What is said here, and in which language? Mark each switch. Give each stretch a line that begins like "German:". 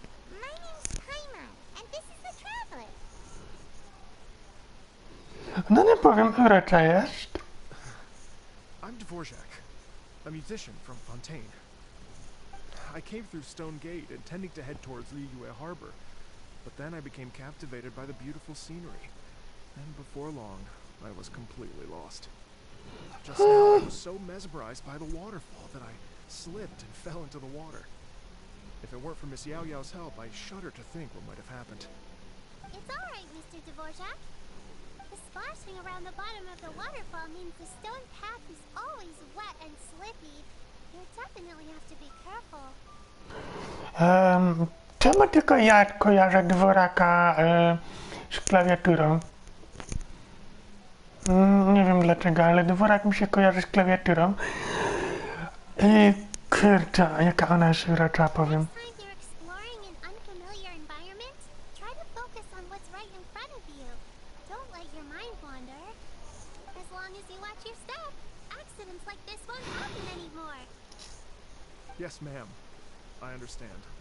English: My name's Paimon, and this is the traveler.
Polish: No nie powiem, urocza jest.
English: I'm Dvorak, a musician from Fontaine. I came through Stone Gate intending to head towards Liyue Harbor, but then I became captivated by the beautiful scenery. And before long, I was completely lost. Just now, I was so mesmerized by the waterfall that I slipped and fell into the water. If it weren't for Miss Yao Yao's help, I shudder to think what might have happened. It's all right, Mr. Dvorak. The splashing around the bottom of the waterfall means the stone path is always wet and slippy. You definitely have to be careful.
Polish: Czemu tylko ja kojarzę Dworaka z klawiaturą? Nie wiem dlaczego, ale Dworak mi się kojarzy z klawiaturą. I kurczę, jaka ona jest urocza, powiem.
English: Next time you're exploring an unfamiliar environment, try to focus on what's right in front of you. Don't let your mind wander. As long as you watch your step, accidents like this won't happen anymore. Yes, ma'am. I understand.